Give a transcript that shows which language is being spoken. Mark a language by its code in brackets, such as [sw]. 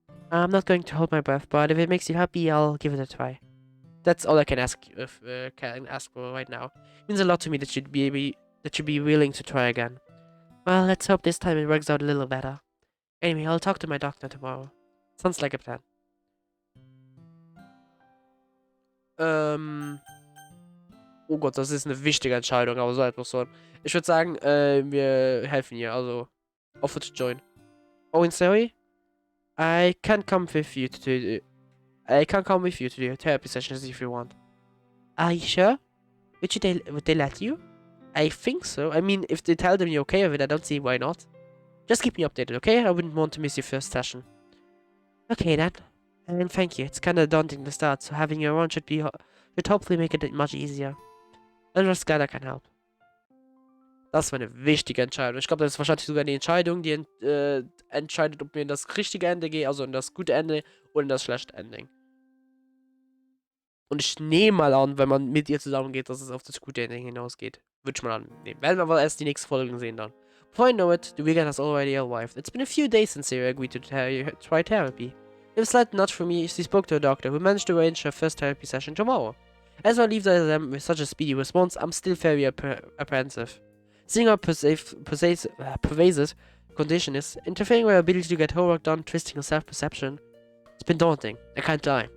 [en] I'm not going to hold my breath, but if it makes you happy, I'll give it a try. That's all I can ask for right now. It means a lot to me that you'd be willing to try again. Well, let's hope this time it works out a little better. Anyway, I'll talk to my doctor tomorrow. Sounds like a plan. [de] Oh Gott, das ist eine wichtige Entscheidung, aber so etwas so. Ich würde sagen, wir helfen ihr, also [en] offer to join. Oh, and sorry? I can come with you to the therapy sessions if you want. Are you sure? Would they let you? I think so. I mean, if they tell them you're okay with it, I don't see why not. Just keep me updated, okay? I wouldn't want to miss your first session. Okay then. And thank you. It's kinda daunting to start, so having you around should hopefully make it much easier. I'm just glad I can help. [de] Das war eine wichtige Entscheidung. Ich glaube, das ist wahrscheinlich sogar die Entscheidung, die entscheidet, ob wir in das richtige Ende gehen, also in das gute Ende oder in das schlechte Ending. Und ich nehme mal an, wenn man mit ihr zusammen geht, dass es auf das gute Ending hinausgeht. Würde ich mal annehmen. Werden wir aber erst die nächste Folge sehen dann. [en] Before I know it, the weekend has already arrived. It's been a few days since Sarah agreed to try therapy. With a slight nudge from me, she spoke to a doctor who managed to arrange her first therapy session tomorrow. As I leave them with such a speedy response, I'm still very apprehensive. Seeing how pervasive condition is, interfering with her ability to get homework done, twisting her self-perception, it's been daunting. I can't lie.